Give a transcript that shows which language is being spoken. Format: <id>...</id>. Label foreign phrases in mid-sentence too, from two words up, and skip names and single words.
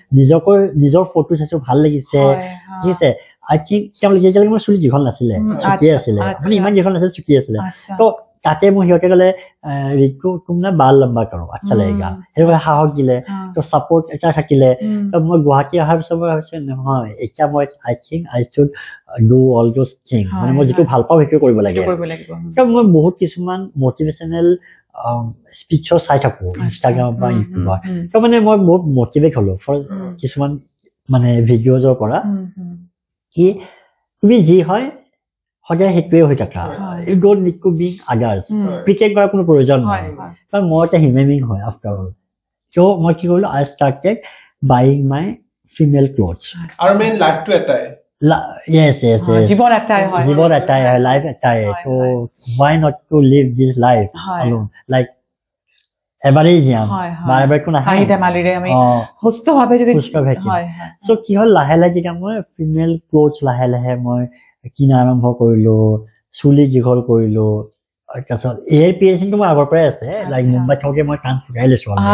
<as>নিজৰ ফটো চাইছো ভাল লাগিছে ঠিক আছে</as> <en>I think</en> <as>যেতিয়ালৈকে মোৰ চুলি দীঘল নাছিলে চুটি আছিলে মানে ইমান দীঘল নাছিলে চুটি আছিলে তো তাতে মই সিহঁতে ক'লে ৰিতু</as> <hi>तुम ना बाल लम्बा करो अच्छा लगेगा</hi> <as>সেইটো সাহস দিলে তো সাপোৰ্ট এটা থাকিলে তো মই গুৱাহাটী অহাৰ পিছত মই ভাবিছো নহয় এতিয়া মই</as> <en>I think I should do all those thing</en> <as>মানে মই যিটো ভাল পাওঁ সেইটো কৰিব লাগে তো মই বহুত কিছুমান মটিভেশ্যনেল স্পিচৰ চাই থাকো ইনষ্টাগ্ৰাম বা ইউটিউবত তো মানে মই বহুত মটিভেট হলো ফৰ কিছুমান মানে ভিডিঅ'জৰ পৰা কি তুমি যি হয় সদায় সেইটোৱে হৈ থাকা</as> <en>you don't need to be others</en> <as>প্ৰিটেণ্ড কৰাৰ কোনো প্ৰয়োজন নাই কাৰণ মই এটা</as> <en>human being</en> <as>হয়</as> <en>after all</en> <as>ত' মই কি কৰিলোঁ</as> <en>I started buying my female clothes</en> <as>আৰু মেইন লাইফটো এটাই</as> <en>yes</en> <as>জীৱন এটাই হয় লাইফ এটাই ত'</as> <en>why not to live this life alone like</en> <as>এবাৰেই যাম বাৰে নাহে হাঁহি ধেমালিৰে আমি সুস্থভাৱে যদি চ' কি হ'ল লাহে লাহে যেতিয়া মই</as> <en>female clothes</en> <as>লাহে লাহে মই কিনা আৰম্ভ কৰিলো চুলি দীঘল কৰিলো তাৰপিছত</as> <en>ear piercingটো</en> <as>মোৰ আগৰ পৰাই আছে লাইক মুম্বাইত থাকোঁতে মই কাণ ফুটাই লৈছো</as>